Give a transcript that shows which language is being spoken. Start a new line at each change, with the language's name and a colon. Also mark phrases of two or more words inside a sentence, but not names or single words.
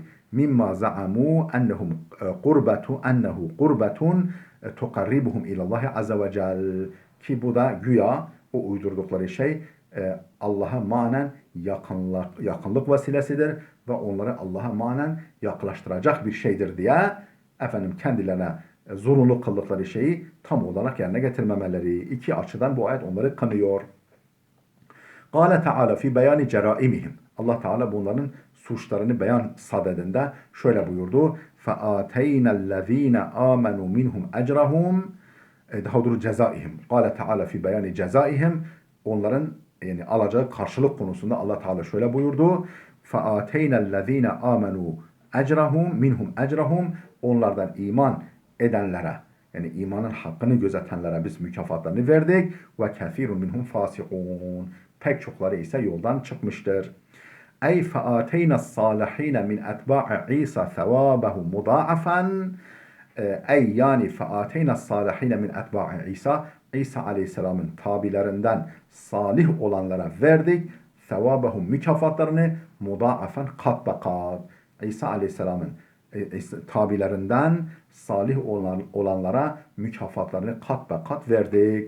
Arabic: مما زعموا أنه قربة تقربهم إلى الله عز وجل
Turkish: ki bu da güya o uydurdukları şey Allah'a manen yakınlık vesilesidir ve onları Allah'a manen yaklaştıracak bir şeydir diye efendim kendilerine zorunlu kıldıkları şeyi tam olarak yerine getirmemeleri. İki açıdan bu ayet onları kınıyor.
Arabic: قال تعالى في بيان جرائمهم.
Turkish: Allah Teala bunların suçlarını beyan sadedinde şöyle buyurdu.
Arabic: فَآتَيْنَا الَّذ۪ينَ آمَنُوا مِنْهُمْ اَجْرَهُمْ
Turkish: daha doğru
Arabic: cezaihim. قال تعالى في بيان جزائهم.
Turkish: Onların yani alacağı karşılık konusunda Allah Teala şöyle buyurdu.
Arabic: فَآتَيْنَا الَّذ۪ينَ آمَنُوا اَجْرَهُمْ مِنْهُمْ اَجْرَهُمْ
Turkish: onlardan iman edenlere yani imanın hakkını gözetenlere biz mükafatlarını verdik.
Arabic: وَكَثِيرٌ مِنْهُمْ فَاسِقُونَ
Turkish: pek çokları ise yoldan çıkmıştır.
Arabic: Ey فَآتَيْنَا الصَّالِحِينَ مِنْ اَتْبَاعِ عِيسَى ثَوَابَهُ مُضَاعَفًا
Turkish: ey yani
Arabic: فَآتَيْنَا الصَّالِحِينَ مِنْ اَتْبَاعِ
Turkish: İsa İsa Aleyhisselam'ın tabilerinden salih olanlara verdik. Sevabahum mükafatlarını mudaafen kat be kat. İsa Aleyhisselam'ın tabilerinden salih olanlara mükafatlarını kat be kat verdik.